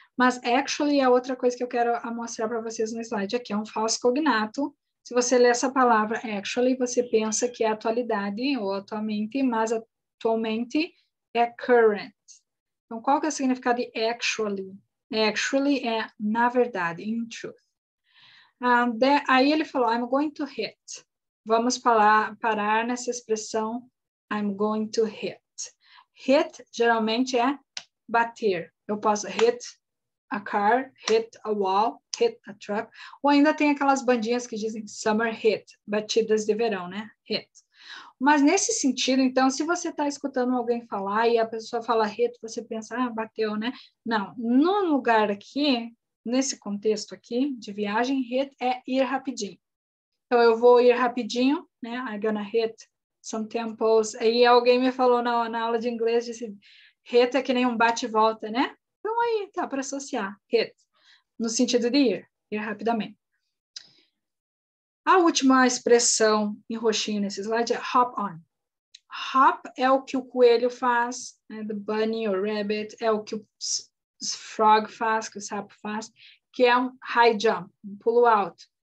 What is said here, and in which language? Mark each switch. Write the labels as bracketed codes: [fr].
[pt] Mas actually é outra coisa que eu quero mostrar para vocês no slide aqui, é um falso cognato. Se você lê essa palavra actually, você pensa que é atualidade ou atualmente, mas atualmente é current. Então, qual que é o significado de actually? Actually é na verdade, [en] in truth. [pt] Aí ele falou, [en] I'm going to hit. [pt] Vamos parar nessa expressão, [en] I'm going to hit. [pt] Hit geralmente é bater. Eu posso [en] hit a car, hit a wall, hit a truck. [pt] Ou ainda tem aquelas bandinhas que dizem [en] summer hit, [pt] batidas de verão, né? Hit. Mas nesse sentido, então, se você está escutando alguém falar e a pessoa fala hit, você pensa, bateu, né? Não, no lugar aqui, nesse contexto aqui de viagem, hit é ir rapidinho. Então, eu vou ir rapidinho, né? [en] I'm gonna hit some temples. [pt] Aí alguém me falou na aula de inglês, disse, hit é que nem um bate-volta, né? Então, aí tá para associar, hit, no sentido de ir rapidamente. A última expressão em roxinho nesse slide é hop on. Hop é o que o coelho faz, né? [en] The bunny or rabbit, [pt] é o que o frog faz, que o sapo faz, que é um [en] high jump, [pt] um pulo alto.